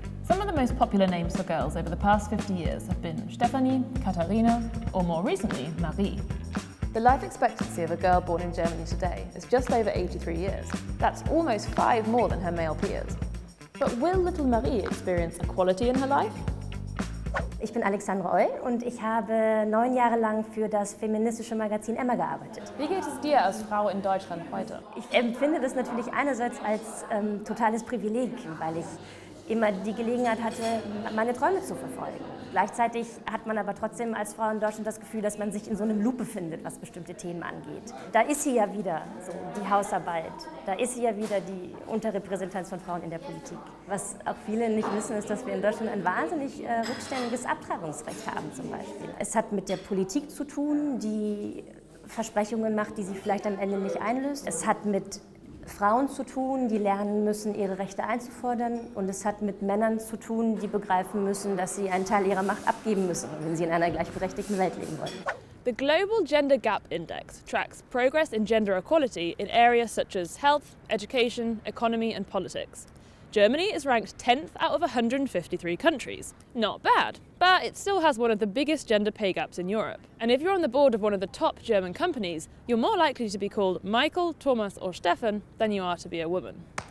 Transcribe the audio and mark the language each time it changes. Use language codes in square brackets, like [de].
[en] Some of the most popular names for girls over the past 50 years have been Stephanie, Katharina, or more recently, Marie. The life expectancy of a girl born in Germany today is just over 83 years. That's almost 5 more than her male peers. But will little Marie experience equality in her life? [de] Ich bin Alexandra Oll und ich habe 9 Jahre lang für das feministische Magazin Emma gearbeitet. Wie geht es dir als Frau in Deutschland heute? Ich empfinde das natürlich einerseits als totales Privileg, weil ich immer die Gelegenheit hatte, meine Träume zu verfolgen. Gleichzeitig hat man aber trotzdem als Frau in Deutschland das Gefühl, dass man sich in so einem Loop befindet, was bestimmte Themen angeht. Da ist sie ja wieder, so die Hausarbeit, da ist sie ja wieder die Unterrepräsentanz von Frauen in der Politik. Was auch viele nicht wissen, ist, dass wir in Deutschland ein wahnsinnig rückständiges Abtreibungsrecht haben zum Beispiel. Es hat mit der Politik zu tun, die Versprechungen macht, die sie vielleicht am Ende nicht einlöst. Es hat mit Frauen zu tun, die lernen müssen, ihre Rechte einzufordern, und es hat mit Männern zu tun, die begreifen müssen, dass sie einen Teil ihrer Macht abgeben müssen, wenn sie in einer gleichberechtigten Welt leben wollen. [en] The Global Gender Gap Index tracks progress in gender equality in areas such as health, education, economy and politics. Germany is ranked 10th out of 153 countries. Not bad, but it still has one of the biggest gender pay gaps in Europe. And if you're on the board of one of the top German companies, you're more likely to be called Michael, Thomas or Stefan than you are to be a woman.